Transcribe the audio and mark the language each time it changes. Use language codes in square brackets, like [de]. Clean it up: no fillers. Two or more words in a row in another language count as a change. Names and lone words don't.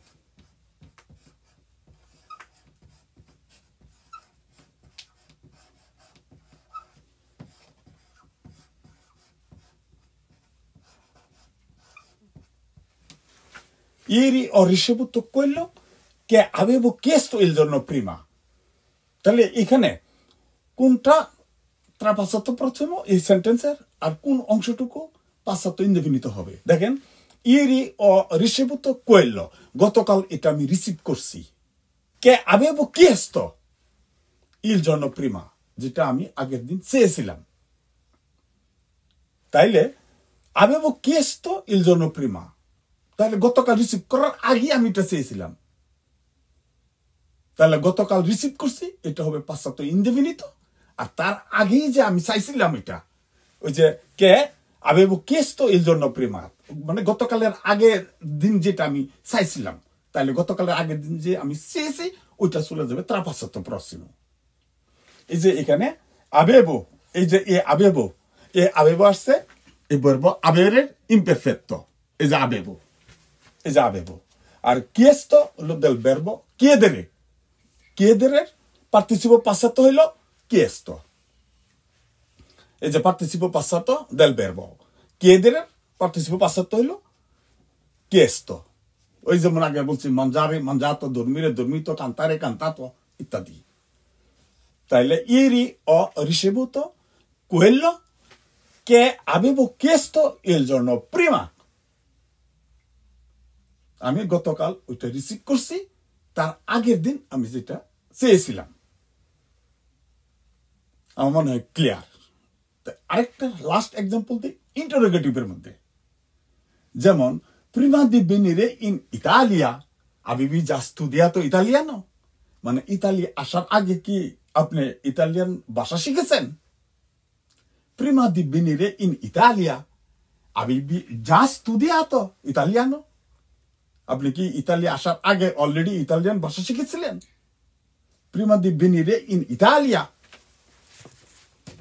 [it] ieri ho ricevuto quello che avevo chiesto il giorno prima তাহলে [bn] এখানে কোনটা ট্রাপাসাতো প্রথম এই সেন্টেন্সের আর কোন অংশটুকু [it] passato indefinito [bn] হবে দেখেন [it] ieri ho ricevuto quello [bn] গতকাল এটা আমি রিসিভ করছি [it] che avevo chiesto il giorno prima [bn] যেটা আমি আগের দিন চেয়েছিলাম তাইলে [it] avevo chiesto il giorno prima [bn] তাহলে গতকাল রিসিভ করার আগে আমি এটা চেয়েছিলাম তাহলে গতকাল রিসিভ করছি এটা হবে [it] passato indefinito [bn] আর তার আগেই যে আমি চাইছিলাম এটা ওই যে কে [it] avevo chiesto il giorno prima [bn] মানে গতকালের আগের দিন যেটা আমি চাইছিলাম তাহলে গতকালের আগের দিন যে আমি চেয়েছি ওইটা চলে যাবে [it] trapassato prossimo [bn] এই যে এখানে avevo এই যে avevo আসছে এই ভার্ব averের imperfetto এই যে avevo আর chiesto হলো [it] del verbo chiedere participio passato [bn] হলো chiesto এই যে [it] participio passato del verbo chiedere participio passato [bn] হলো chiesto ওই যেমন আগে বলছি [it] mangiare mangiato dormire dormito cantare cantato [bn] ইত্যাদি তাইলে [it] ieri ho ricevuto quello che avevo chiesto il giorno prima [bn] আমি গতকাল ওইটা রিসিভ করছি তার আগের দিন আমি যেটা চেয়েছিলাম আমার মনে হয় ক্লিয়ার আরেকটা লাস্ট एग्जांपल দিই ইন্টারোগেটিভের মধ্যে যেমন [it] prima di venire in Italia avevi già studiato italiano [bn] মানে ইতালি আসার আগে কি আপনি ইতালিয়ান ভাষা শিখেছেন [it] prima di venire in Italia avevi già studiato italiano [bn] আপনি কি ইতালি আসার আগে অলরেডি ইতালিয়ান ভাষা শিখেছিলেন [it] prima di venire in Italia